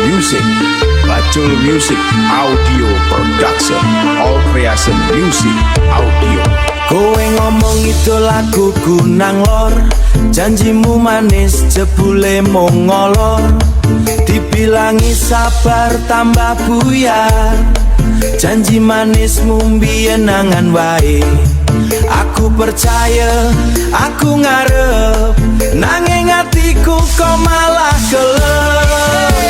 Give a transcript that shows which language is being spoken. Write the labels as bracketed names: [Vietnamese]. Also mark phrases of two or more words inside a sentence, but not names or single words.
[English] Music, Bacul Music Audio Production, All Creation Music Audio. [Javanese] Kowe ngomong itu laguku nang lor, janjimu manis jebule mung ngolor. Dibilangi sabar tambah buyar, janji manismu mbiyen nangan wae. Aku percaya, aku ngarep, nanging atiku kok malah gelem.